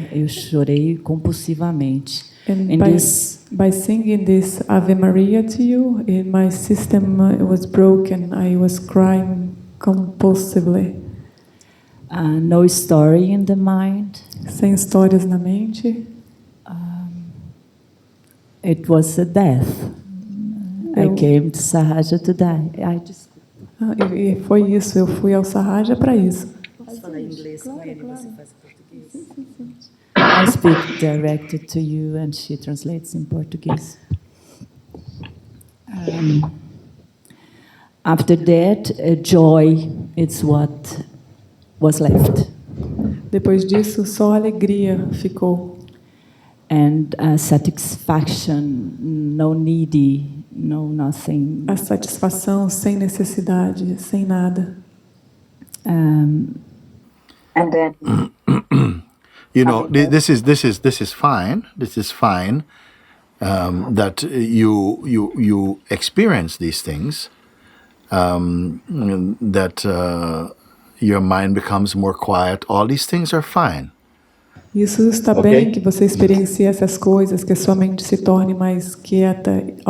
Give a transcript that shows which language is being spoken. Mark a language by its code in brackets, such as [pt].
[pt] Eu chorei compulsivamente. [en] and In this by singing this Ave Maria to you, my system was broken. I was crying compulsively. No story in the mind. [pt] Sem histórias na mente. [en] It was a death. I came to Sahaja to die. [pt] E foi isso, eu fui ao Sahaja para isso. Posso falar em inglês com ele, você faz português? [en] I speak directed to you and she translates in Portuguese. After that, joy is what was left. [pt] Depois disso, só alegria ficou. [en] And satisfaction, no needy, no nothing. [pt] A satisfação sem necessidade, sem nada. [en] And then You know, this is fine. This is fine that you experience these things. That your mind becomes more quiet. All these things are fine. [pt] Isso está bem, que você experiencia essas coisas, que a sua mente se torne mais quieta.